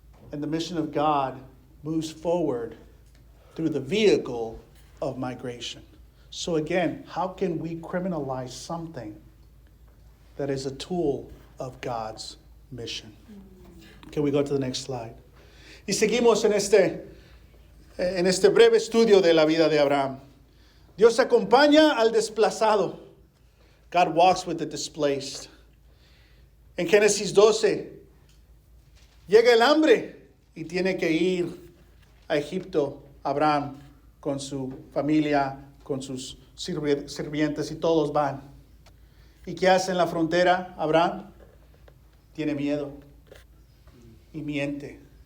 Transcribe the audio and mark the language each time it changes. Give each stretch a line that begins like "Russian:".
English: And the mission of God moves forward through the vehicle of migration. So again, how can we criminalize something that is a tool of God's mission? Can we go to the next slide?
Spanish: Y seguimos en este breve estudio de la vida de Abraham. Dios acompaña al desplazado.
English: God walks with the displaced.
Spanish: En Génesis 12, llega el hambre y tiene que ir a Egipto, Abraham, con su familia, con sus sirvientes, y todos van. ¿Y qué hace en la frontera Abraham? Tiene miedo y miente.